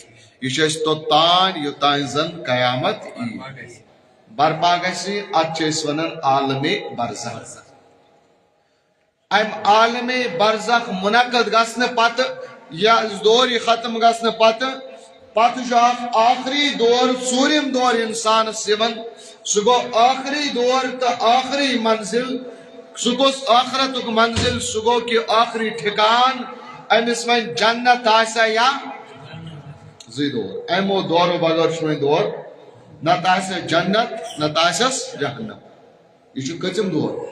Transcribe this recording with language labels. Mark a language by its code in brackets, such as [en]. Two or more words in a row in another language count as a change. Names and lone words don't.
[ks] یہ چھُ اَسہِ توٚتانۍ یوٚتانۍ زن قیامت یی برپا گژھِ. اتھ چھِ أسۍ ونان عالمِ برزخ. امہِ عالمِ برزخ منعقد گژھنہٕ پتہٕ یا دور یہِ ختم گژھنہٕ پتہٕ چھُ اکھ آخری دور ژوٗرِم دور انسانس یِوان. سُہ گوٚو آخری دور تہٕ آخری منزل. سُہ کُس ٲخرتُک منزل؟ سُہ گوٚو کہِ آخری ٹھِکان أمِس وۄنۍ جنت آسیا یا زٕے دور. امو دورو بغٲر چھُ وۄنۍ دور، نتہٕ آسٮ۪س جنت نتہٕ آسٮ۪س جہنم. یہ چھُ کٔژِم دور؟